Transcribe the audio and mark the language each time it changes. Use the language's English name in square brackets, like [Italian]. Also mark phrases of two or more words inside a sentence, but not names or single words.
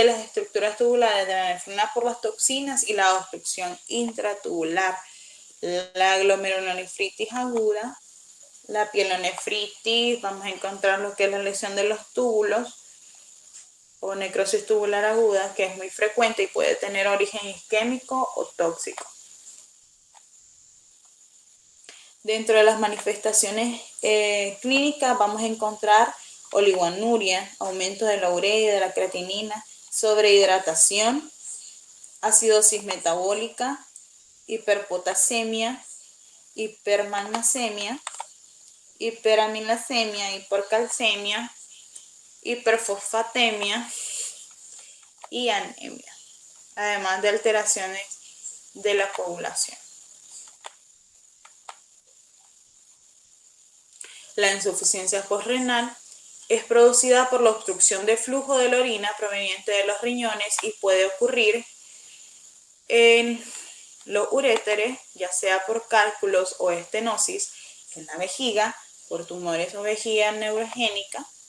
[Spanish] las estructuras tubulares de la nefrina por las toxinas y la obstrucción intratubular, la glomerulonefritis aguda, la pielonefritis, vamos a encontrar lo que es la lesión de los túbulos o necrosis tubular aguda, que es muy frecuente y puede tener origen isquémico o tóxico. Dentro de las manifestaciones clínicas vamos a encontrar oligoanuria, aumento de la urea y de la creatinina, sobrehidratación, acidosis metabólica, hiperpotasemia, hipermagnesemia, hiperamilasemia, hipercalcemia, hiperfosfatemia y anemia, además de alteraciones de la coagulación. La insuficiencia postrenal es producida por la obstrucción de flujo de la orina proveniente de los riñones y puede ocurrir en los uréteres, ya sea por cálculos o estenosis en la vejiga, por tumores o vejiga neurogénica,